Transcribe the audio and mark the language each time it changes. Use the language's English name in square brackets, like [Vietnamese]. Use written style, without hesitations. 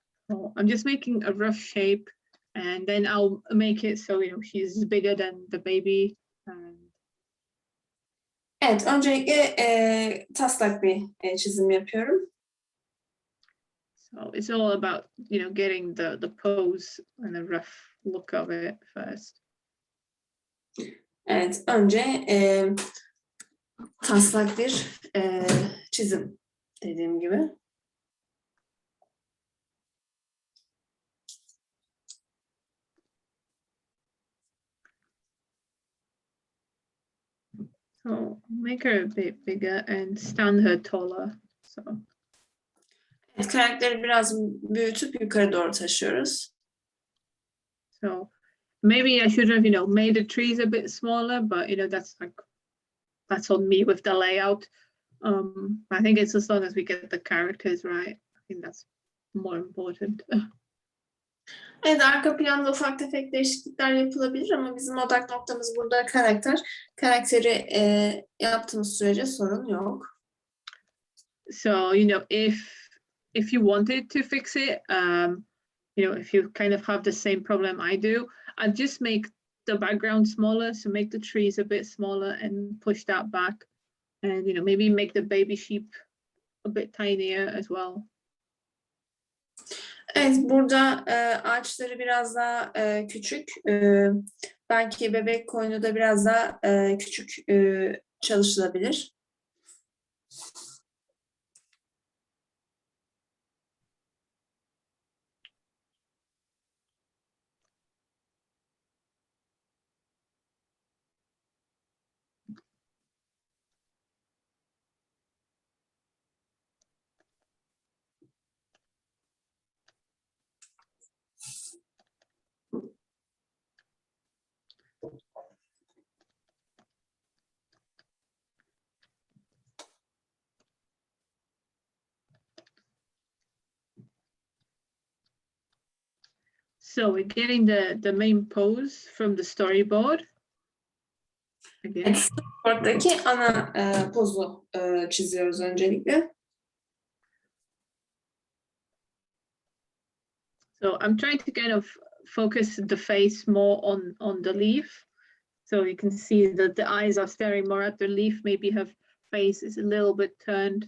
[English] So I'm just making a rough shape and then I'll make it so she's bigger than the baby. [Turkish] Evet, öncelikle taslak bir çizim yapıyorum. [English] So it's all about getting the pose and the rough look of it first. [Turkish] Evet, önce taslak bir çizim dediğim gibi. [English] So make her a bit bigger and stand her taller. So. [Turkish] Evet, karakteri biraz büyütüp yukarı doğru taşıyoruz. [English] So maybe I should have, made the trees a bit smaller, but that's on me with the layout. I think it's as long as we get the characters right. I think that's more important. [Turkish] Evet, arka planda ufak tefek değişiklikler yapılabilir ama bizim odak noktamız burada karakter. Karakteri yaptığımız sürece sorun yok. [English] So, if you wanted to fix it, if you kind of have the same problem I do, I'd just make the background smaller. So make the trees a bit smaller and push that back. And, maybe make the baby sheep a bit tinier as well. [Turkish] Evet, burada ağaçları biraz daha küçük. Belki bebek koyunu da biraz daha küçük çalışılabilir. [English] So we're getting the main pose from the storyboard. Again. [Turkish] Evet, storyboard'daki ana pozu çiziyoruz öncelikle. [English] So I'm trying to kind of focus the face more on the leaf. So you can see that the eyes are staring more at the leaf, maybe her face is a little bit turned.